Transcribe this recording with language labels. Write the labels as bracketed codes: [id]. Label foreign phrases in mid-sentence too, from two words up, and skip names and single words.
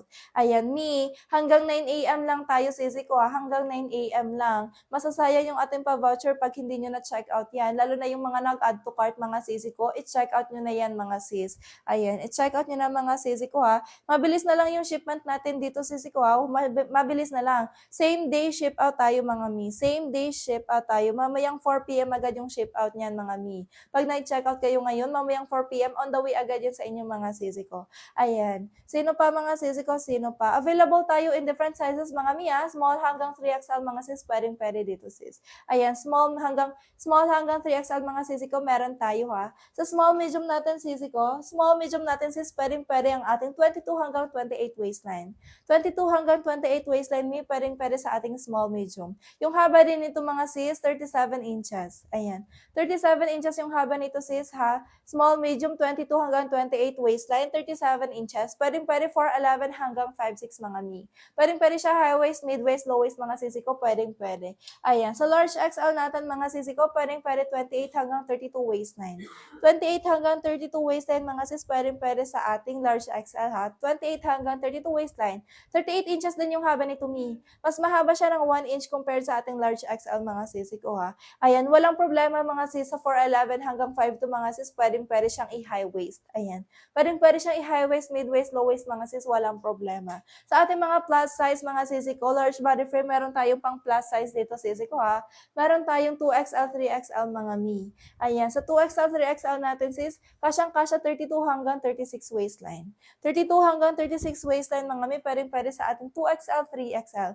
[tl] Ayan, hanggang 9 AM lang tayo sisi ko ha. Hanggang 9 AM lang. Masasaya yung ating pa-voucher pag hindi nyo na-check out yan. Lalo na yung mga nag- [en] add to cart [tl] mga sisi ko, i-check out nyo na yan mga sis. Ayan, i-check out nyo na mga sisi ko ha. Mabilis na lang yung shipment natin dito sisi ko ha. Mabilis na lang. [en] Same day ship out [tl] tayo mga [en] Same day ship out [tl] tayo. Mamayang 4 PM agad yung ship out niyan mga Pag nag-check out kayo ngayon, mamayang 4 PM [en] on the way [tl] agad yan sa inyong mga sisi ko. Ayan. Sino pa mga sisi ko? Sino pa? Available tayo [en] in different sizes [tl] mga small hanggang 3XL mga sis, pwede dito sis. Ayan, small hanggang 3XL mga sisi ko, meron tayo ha. Sa [en] small medium [tl] natin sisi ko, [en] small medium [tl] natin sis, pwede ang ating 22 hanggang 28 waistline. 22 hanggang 28 waistline pwede sa ating [en] small medium. [tl] Yung haba din nito mga sis, 37 inches. Ayan, 37 inches yung haba nito sis ha. [en] Small medium, 22 hanggang 28 waistline, 37 inches. [tl] Pwede 4'11 hanggang 5'6 mga Pwede siya [en] high waist, mid waist, low waist [tl] mga sisi ko, pwede. Ayan, sa [en] large XL [tl] natin mga sisi ko, pwede 28 hanggang 32 waistline. 28 hanggang 32 waistline mga sis, pwede sa ating [en] large XL [tl] ha. 28 hanggang 32 waistline. 38 inches din yung haba nito Mas mahaba siya ng 1 inch compared sa ating [en] large XL [tl] mga sisi ko ha. Ayan, walang problema mga sis, sa 4'11 hanggang 5'2 mga sis, pwede siyang i-high waist. Ayan, pwede siyang i- [en] high waist, mid waist, low waist [tl] mga sis, walang problema. Sa ating mga [en] plus size [tl] mga sisi ko, [en] large body frame, [tl] meron tayong pang [en] plus size [tl] dito sisi ko ha. Meron tayong 2XL, 3XL mga Ayan, sa 2XL, 3XL natin sis, kasyang-kasya 32 hanggang 36 waistline. 32 hanggang 36 waistline mga pwede sa ating 2XL, 3XL.